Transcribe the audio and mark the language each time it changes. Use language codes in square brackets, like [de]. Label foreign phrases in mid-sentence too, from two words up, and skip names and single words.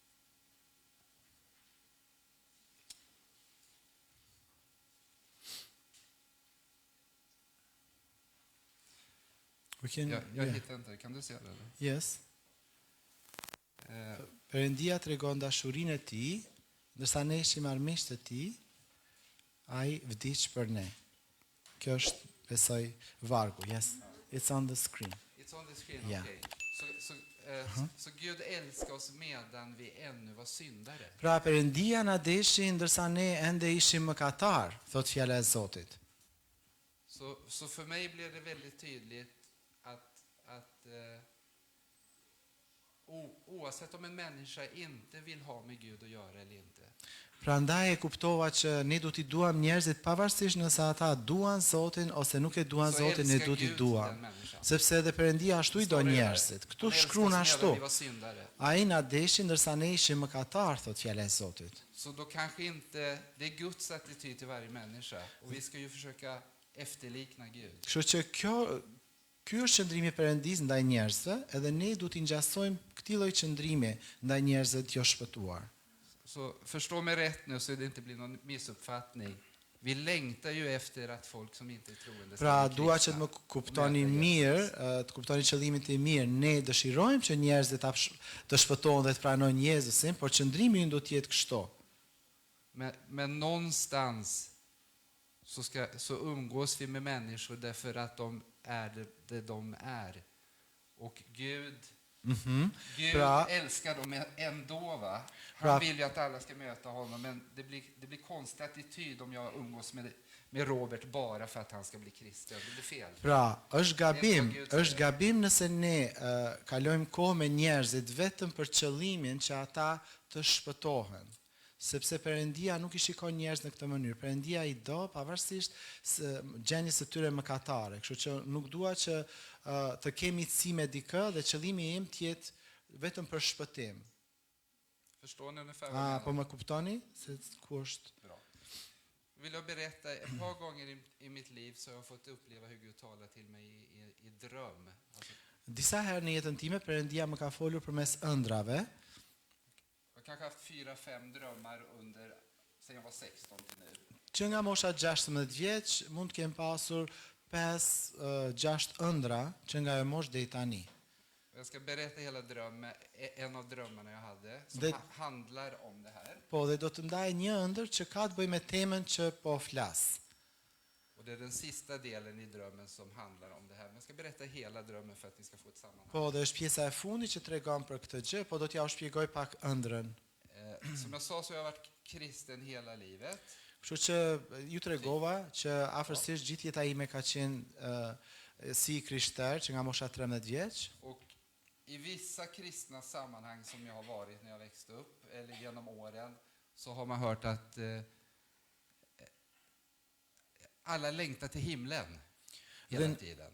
[en] We can, [sv] jag [en] yeah. [sv] hittar inte. Kan du se det? Eller? [en] Yes. [sq] Perëndia tregon dashurinë e tij, ndërsa ne ishim armiqtë të tij, ai vdiq për ne. Kjo është, besoj, vargu. [en] Yes. It's on the screen. It's on the screen, Yeah. [sv] okej. Så Gud älskar oss medan vi ännu var syndare. [sq] Pra Perëndia na deshi ndërsa ne ende ishim mëkatar, thot fjala e Zotit. [sv] Så för mig blir det väldigt tydligt att oavsett om en människa inte vill ha med Gud att göra eller inte, [sq] Prandaj e kuptova që ne duhet i duam njerëzit pavarësisht nëse ata duan Zotin ose nuk e duan [sv] så [sq] Zotin, ne [sv] älskar [sq] duhet i [sv] Gud [sq] duam. [sv] den människan. [sq] Sepse edhe Perëndia ashtu i do [sv] Står det där? [sq] njerëzit. Këtu [sv] Han älskar [sq] shkruan [sv] oss [sq] ashtu. [sv] medan vi var syndare. [sq] Ai na deshi ndërsa ne ishim mëkatar, thot fjala e Zotit. [sv] Så då kanske inte, det är Guds attityd till varje människa och vi ska ju försöka efterlikna Gud. [sq] Kështu që ky është qëndrimi i Perëndis ndaj njerëzve, edhe ne duhet i ngjasojmë këtij lloj qëndrimi ndaj njerëzve të jo shpëtuar. [sv] Så förstå mig rätt nu så det inte blir någon missuppfattning. Vi längtar ju efter att folk som inte är troende [sq] Pra [sv] ska bli [sq] dua që të [sv] kristna. [sq] më kuptoni mirë, të kuptoni qëllimin tim mirë. Ne dëshirojmë që njerëzit të shpëtohen dhe të pranojnë Jezusin, por qëndrimi ynë duhet të jetë kështu. [sv] Men någonstans så umgås vi med människor därför att de är det de är. Och Gud [sq] Pra, [sv] älskar dem ändå, va? Bra. Han vill ju att alla ska möta honom, men det blir konstig attityd om jag umgås med Robert bara för att han ska bli kristen. Det blir fel. [sq] pra, është gabim nëse ne kalojmë kohë me njerëzit vetëm për qëllimin që ata të shpëtohen. Sepse Perëndia nuk i shikon njerëz në këtë mënyrë. Perëndia i do pavarësisht gjendjes së tyre mëkatare. Kështu që nuk dua që të kemi si me dikë dhe qëllimi im të jetë vetëm për shpëtim. [sv] Förstår ni ungefär vad jag [sq] Po [sv] menar? [sq] më kuptoni se ku është? [sv] Bra. Vill jag berätta, ett par gånger i mitt liv så har jag fått uppleva hur Gud talar till mig i dröm. Alltså, [sq] Disa herë në jetën time Perëndia më ka folur përmes ëndrave. [sv] jag har kanske haft 4-5 drömmar sen jag var 16 till nu. [sq] Që nga mosha 16 vjeç mund të kem pasur 5-6 ëndra që nga e mosh deri tani. [sv] Jag ska berätta hela drömmen, en av drömmarna jag hade som Det- handlar om det här. [sq] Po, dhe do të ndaj një ëndër që ka të bëjë me temën që po flas. [sv] Och det är den sista delen i drömmen som handlar om det här. Men jag ska berätta hela drömmen för att ni ska få ett sammanhang. [sq] Po, dhe është pjesa e fundit që tregon për këtë gjë, po do t'ja u shpjegoj pak ëndrën. [sv] Som jag sa så har jag varit kristen hela livet. [sq] Kështu që ju tregova që afërsisht gjithë jeta ime ka qenë si krishter që nga mosha 13 vjeç. [sv] Och i vissa kristna sammanhang som jag har varit när jag växte upp eller genom åren så har man hört att alla längtar till himlen hela tiden.